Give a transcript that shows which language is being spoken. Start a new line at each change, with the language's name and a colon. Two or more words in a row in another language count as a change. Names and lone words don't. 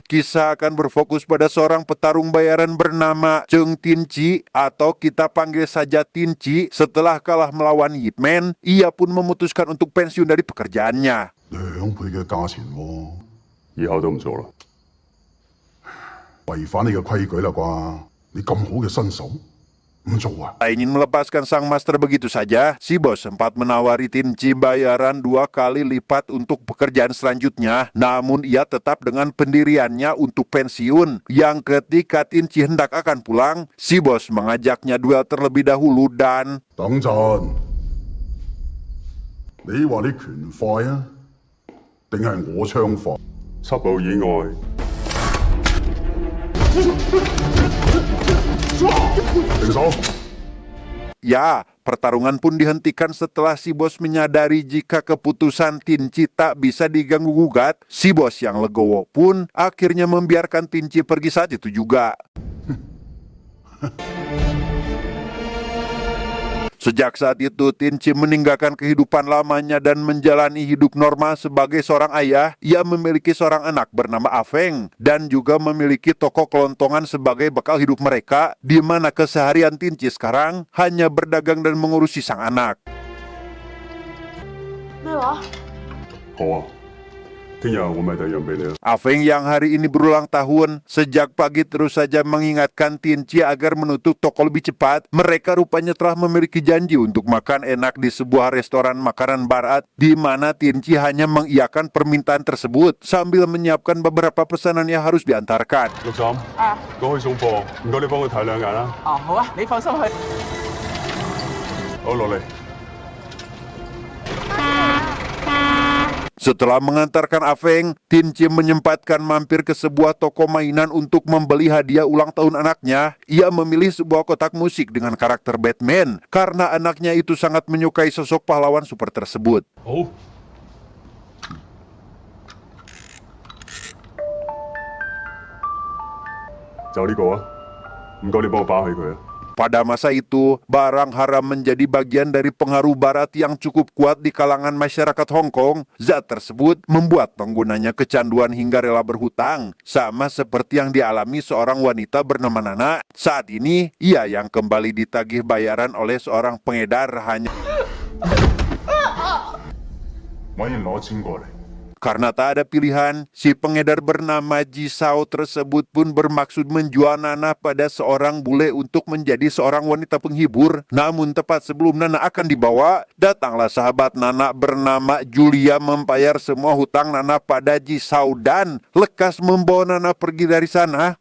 Indonesian: Kisah akan berfokus pada seorang petarung bayaran bernama Cheng Tinci atau kita panggil saja Tinci. Setelah kalah melawan Yip Man, ia pun memutuskan untuk pensiun dari pekerjaannya.
Cantonese: 2 倍嘅價錢喎，以後都唔做啦。違反你嘅規矩啦啩？你咁好嘅身手，唔做啊？
Indonesian: Tak ingin melepaskan sang master begitu saja, si bos sempat menawari Tinci bayaran 2 kali lipat untuk pekerjaan selanjutnya. Namun ia tetap dengan pendiriannya untuk pensiun. Yang ketika Tinci hendak akan pulang, si bos mengajaknya duel terlebih dahulu dan
Cantonese: 等陣，你話你拳快啊，定係我槍快？緝路以外，停手！
Indonesian: ya, pertarungan pun dihentikan setelah si bos menyadari jika keputusan Tinci tak bisa diganggu-gugat. Si bos yang legowo pun akhirnya membiarkan Tinci pergi saat itu juga. Sejak saat itu, Tinci meninggalkan kehidupan lamanya dan menjalani hidup normal sebagai seorang ayah. Ia memiliki seorang anak bernama Afeng dan juga memiliki toko kelontongan sebagai bekal hidup mereka, di mana keseharian Tinci sekarang hanya berdagang dan mengurusi sang anak.
Cantonese: 咩話？好啊，聽日我買第二樣俾你啦。
Indonesian: Afeng yang hari ini berulang tahun, sejak pagi terus saja mengingatkan Tinci agar menutup toko lebih cepat. Mereka rupanya telah memiliki janji untuk makan enak di sebuah restoran makanan barat, di mana Tinci hanya mengiyakan permintaan tersebut sambil menyiapkan beberapa pesanan yang harus diantarkan.
Cantonese: 六嬸，我去送貨，唔該你幫我睇兩眼啦。哦，好啊，你放心去。好，落嚟。
Indonesian: Setelah mengantarkan Afeng, Tinci menyempatkan mampir ke sebuah toko mainan untuk membeli hadiah ulang tahun anaknya. Ia memilih sebuah kotak musik dengan karakter Batman karena anaknya itu sangat menyukai sosok pahlawan super tersebut.
Cantonese: 好。就呢個啊，唔該你幫我包起佢啊。
Indonesian: Pada masa itu, barang haram menjadi bagian dari pengaruh barat yang cukup kuat di kalangan masyarakat Hong Kong. Zat tersebut membuat penggunanya kecanduan hingga rela berhutang, sama seperti yang dialami seorang wanita bernama Nana. Saat ini, ia yang kembali ditagih bayaran oleh seorang pengedar hanya
Cantonese: 揾人攞錢過嚟。
Indonesian: karena tak ada pilihan. Si pengedar bernama Ji Sao tersebut pun bermaksud menjual Nana pada seorang bule untuk menjadi seorang wanita penghibur. Namun tepat sebelum Nana akan dibawa, datanglah sahabat Nana bernama Julia membayar semua hutang Nana pada Ji Sao dan lekas membawa Nana pergi dari sana.